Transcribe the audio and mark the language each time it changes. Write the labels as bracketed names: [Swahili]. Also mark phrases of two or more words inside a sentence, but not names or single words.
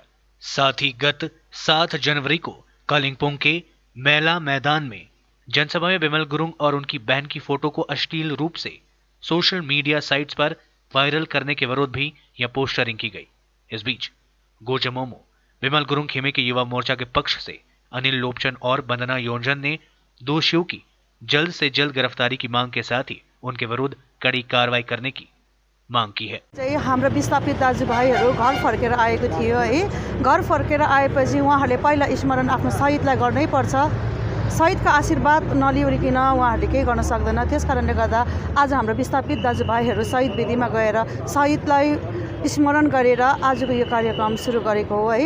[Hindi] साथ ही गत 7 जनवरी को कालिंपोंग के मेला मैदान में जनसभा में बिमल गुरुंग और उनकी बहन की फोटो को अश्लील रूप से [English] social media sites [Hindi] पर वायरल करने के विरोध भी यह पोस्टरिंग की गई। इस बीच गोजमोमो बिमल गुरुंग खेमे के युवा मोर्चा के पक्ष से अनिल लोपचन और वंदना योंजन ने दोषियों की जल्द से जल्द गिरफ्तारी की मांग के साथ ही उनके विरुद्ध कड़ी कार्रवाई करने की मांग की है। [Nepali] हाम्रो विस्थापित दाजुभाइहरू घर फर्केर आएको थियो है। घर फर्केर आएपछि उहाँहरूले पहिला स्मरण आफ्नो शहीदलाई गर्नै पर्छ। शहीदको आशीर्वाद नलिइकन उहाँहरूले केही गर्न सक्दैन। त्यसकारणले गर्दा आज हाम्रो विस्थापित दाजुभाइहरू शहीद वेदीमा गएर शहीदलाई स्मरण गरेर आजको यो कार्यक्रम सुरु गरेको हो है।